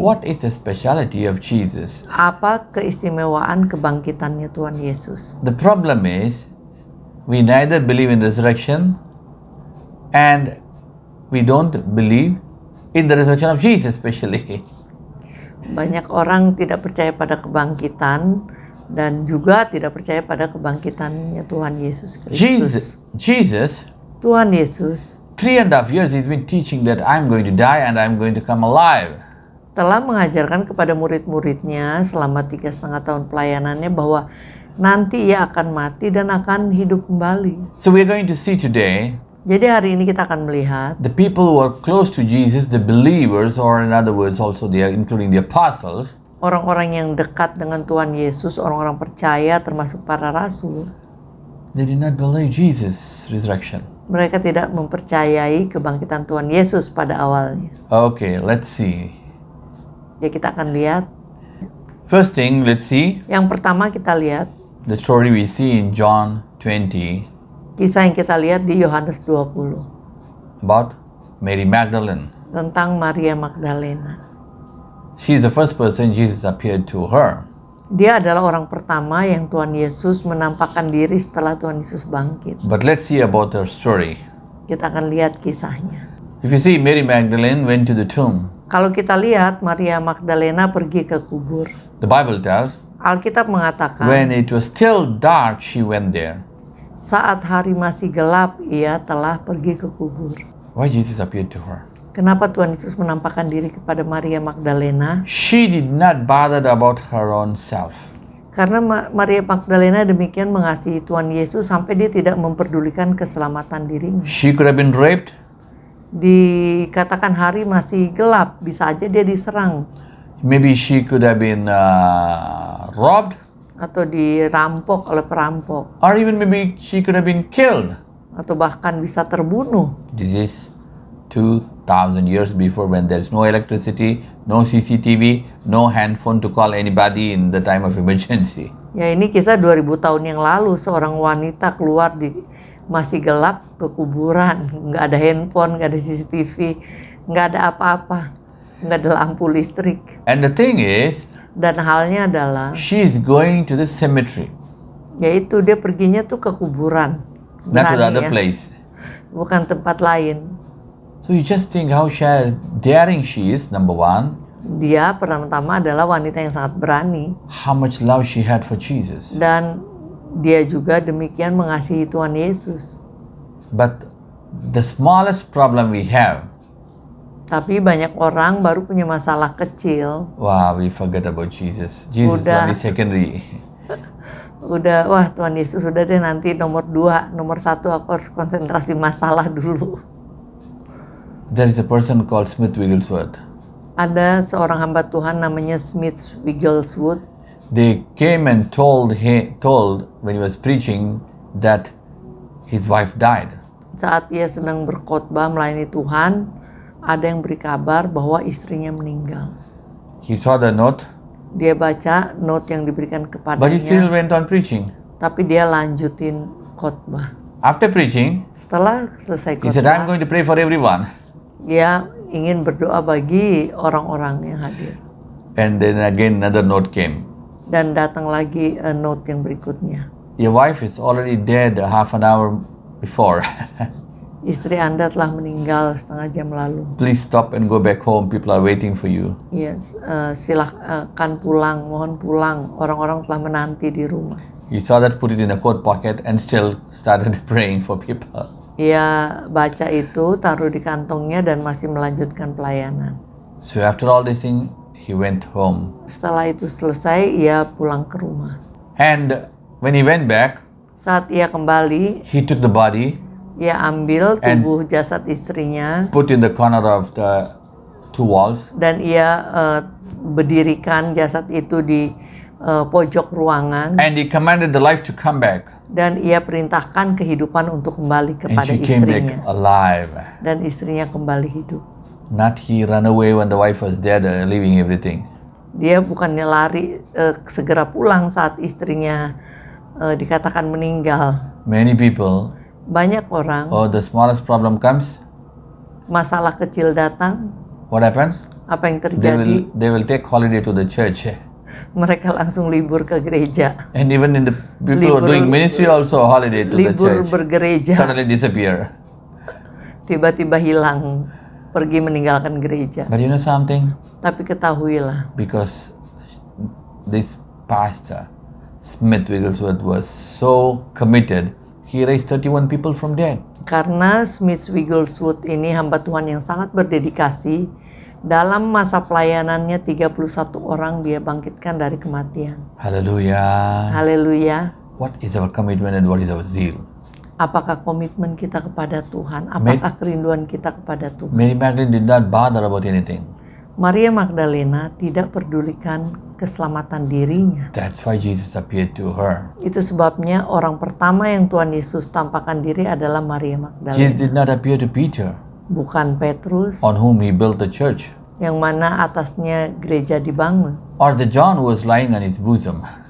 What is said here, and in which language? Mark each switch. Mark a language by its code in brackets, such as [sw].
[en] what is the speciality of Jesus? [id] apa keistimewaan kebangkitannya Tuhan Yesus? [en] The problem is, we neither believe in resurrection and we don't believe in the resurrection of Jesus especially. [id] Banyak orang tidak percaya pada kebangkitan dan juga tidak percaya pada kebangkitannya Tuhan Yesus Kristus. [en] Jesus, [id] Tuhan Yesus [en] 3.5 years he's been teaching that I'm going to die and I'm going to come alive. [id] telah mengajarkan kepada murid-muridnya selama 3,5 tahun pelayanannya bahwa nanti ia akan mati dan akan hidup kembali. [en] So we're going to see today [id] Jadi hari ini kita akan melihat [en] the people who are close to Jesus, the believers, or in other words also they are including the apostles, [id] orang-orang yang dekat dengan Tuhan Yesus, orang-orang percaya termasuk para rasul. [en] they did not believe Jesus' resurrection. [id] Mereka tidak mempercayai kebangkitan Tuhan Yesus pada awalnya. [en] Okay, let's see. [id] Ya kita akan lihat. [en] First thing, let's see [id] Yang pertama kita lihat [en] the story we see in John 20 [id] kisah yang kita lihat di Yohanes 20 [en] about Mary Magdalene. [id] tentang Maria Magdalena. [en] She is the first person Jesus appeared to her. [id] Dia adalah orang pertama yang Tuhan Yesus menampakkan diri setelah Tuhan Yesus bangkit. [en] But let's see about her story. [id] Kita akan lihat kisahnya. [en] If you see, Mary Magdalene went to the tomb. [id] Kalau kita lihat Maria Magdalena pergi ke kubur. [en] The Bible tells, [id] Alkitab mengatakan [en] when it was still dark, she went there. [id] saat hari masih gelap ia telah pergi ke kubur. [en] Why Jesus appeared to her? [id] Kenapa Tuhan Yesus menampakkan diri kepada Maria Magdalena? [en] She did not bother about her own self. [id] Karena Maria Magdalena demikian mengasihi Tuhan Yesus sampai dia tidak memperdulikan keselamatan dirinya. [en] She could have been raped. [id] Dikatakan hari masih gelap, bisa aja dia diserang [en] Maybe she could have been robbed. [id] atau dirampok oleh perampok [en] Or even maybe she could have been killed. [id] atau bahkan bisa terbunuh. [en] This is 2,000 years before, when there is no electricity, no CCTV, no handphone to call anybody in the time of emergency. [id] Ya ini kisah 2000 tahun yang lalu, seorang wanita keluar masih gelap ke kuburan, nggak ada handphone, nggak ada CCTV, nggak ada apa-apa, nggak ada lampu listrik. [en] And the thing is, [id] Dan halnya adalah, [en] she is going to the cemetery, [id] yaitu dia perginya tuh ke kuburan, [en] not to the [id] Berani [en] other [id] ya, [en] place. [id] bukan tempat lain. [en] So you just think how daring she is, number one. [id] Dia pertama-tama adalah wanita yang sangat berani, [en] How much love she had for Jesus. [id] dan dia juga demikian mengasihi Tuhan Yesus. [en] But the smallest problem we have, [id] Tapi banyak orang baru punya masalah kecil, [en] wow, we forget about Jesus. Jesus is [id] Udah. [en] only secondary. [id] udah wah Tuhan Yesus udah deh, nanti nomor 2, nomor 1 aku harus konsentrasi masalah dulu. [en] There is a person called Smith Wigglesworth. [id] Ada seorang hamba Tuhan namanya Smith Wigglesworth. [en] They came and told when he was preaching that his wife died. [id] Saat ia sedang berkhotbah melayani Tuhan, ada yang beri kabar bahwa istrinya meninggal. [en] He saw the note, [id] Dia baca note yang diberikan [en] but he still [id] kepadanya, [en] went on preaching. [id] tapi dia lanjutin khotbah. [en] After preaching, [id] Setelah selesai [en] he said, I'm [id] khotbah, [en] going to pray for everyone. [id] dia ingin berdoa bagi orang-orang yang hadir. [en] And then again another note came. [id] Dan datang lagi note yang berikutnya. [en] Your wife is already dead a half an hour before. [id] Istri Anda telah meninggal setengah jam lalu. [en] Please stop and go back home. People are waiting for you. [id] Yes, silakan pulang, mohon pulang. Orang-orang telah menanti di rumah. [en] He saw that, put it in a coat pocket, and still started praying for people. [id] Ia baca itu, taruh di kantongnya, dan masih melanjutkan pelayanan. [en] So after all this thing, he went home. [id] Setelah itu selesai, ia pulang ke rumah. [en] And when he went back, [id] Saat ia kembali, [en] he took the body, [id] ia ambil [en] And- [id] tubuh jasad istrinya, [en] put in the corner of the two walls, [id] dan ia berdirikan jasad itu di pojok ruangan, [en] and he commanded the life to come back. [id] dan ia perintahkan kehidupan untuk kembali [en] And [id] kepada [en] she came back [id] istrinya, [en] alive. [id] dan istrinya kembali hidup. [en] Not he run away when the wife was dead, leaving everything. [id] Dia bukannya lari segera pulang saat istrinya dikatakan meninggal. [en] Many people, [id] Banyak orang, [en] the smallest problem comes, [id] masalah kecil datang, [en] what happens? [id] apa yang [en] They [id] terjadi? [en] will take holiday to the church. [id] Mereka langsung libur ke gereja, [en] And even in the people who are doing ministry also holiday to the [id] libur [en] church. [id] bergereja, [en] Suddenly disappear. [id] tiba-tiba hilang, pergi meninggalkan gereja. [en] But you know something? [id] Tapi ketahuilah, [en] Because this pastor, Smith Wigglesworth, was so committed, he raised 31 people from dead. [id] karena Smith Wigglesworth ini hamba Tuhan yang sangat berdedikasi, dalam masa pelayanannya 31 orang dia bangkitkan dari kematian. [en] Hallelujah. [id] Haleluya. [en] What is our commitment and what is our zeal? [id] Apakah komitmen kita kepada Tuhan? Apakah kerinduan kita kepada Tuhan? [en] Mary Magdalene did not bother about anything. [id] Maria Magdalena tidak pedulikan keselamatan dirinya. [en] That's why Jesus appeared to her. [id] Itu sebabnya orang pertama yang Tuhan Yesus tampakkan diri adalah Maria [en] Jesus [id] Magdalena. [en] did not appear to Peter, [id] Bukan Petrus, [en] on whom he built the church, [id] yang mana atasnya gereja dibangun. [en] or the John who was lying on his bosom.